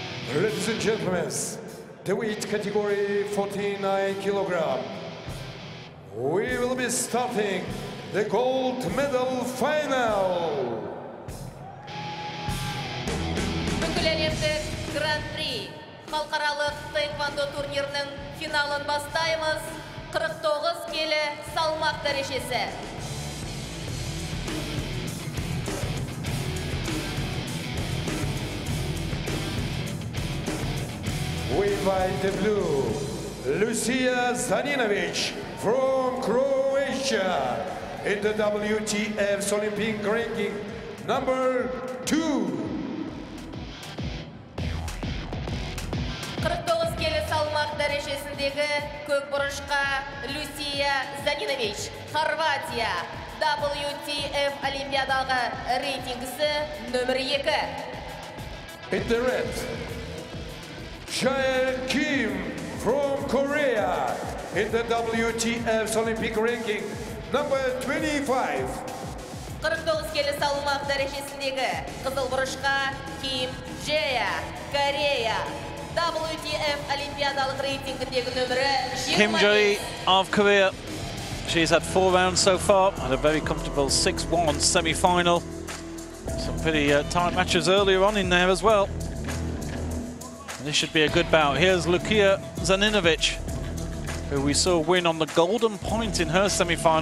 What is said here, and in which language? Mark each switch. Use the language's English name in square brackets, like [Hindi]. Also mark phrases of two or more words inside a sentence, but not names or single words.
[English] Ladies and gentlemen, the weight category 49 kilogram. We will be starting the gold medal final. [Kazakh] Бүкіл әлемдік Гран-при халықаралық таеквондо турнирінің финалын бастаймыз. 49 келі салмақ дәрежесі. [English] We invite the blue, Lucija ZANINOVIC from Croatia in the WTF's Olympic ranking number 2. [Kazakh] 49 келі салмақ дәрежесіндегі көк бұрышқа Lucija ZANINOVIC, Хорватия, WTF Олимпиадаға рейтингісі нөмір 2. [English] In the red, Jaeah from Korea in the WTF's Olympic ranking number 25. [Kazakh] 49 келі салмақ дәрежесіндегі қызыл бұрышқа Jaeah, Корея, WTF Олимпиадалық рейтингіндегі нөмірі 20. [English] Jaeah of Korea. She's had 4 rounds so far and a very comfortable 6-1 semi-final. Some pretty tight matches earlier on in there as well. And this should be a good bout. Here's Lucija ZANINOVIC, who we saw win on the golden point in her semi-final.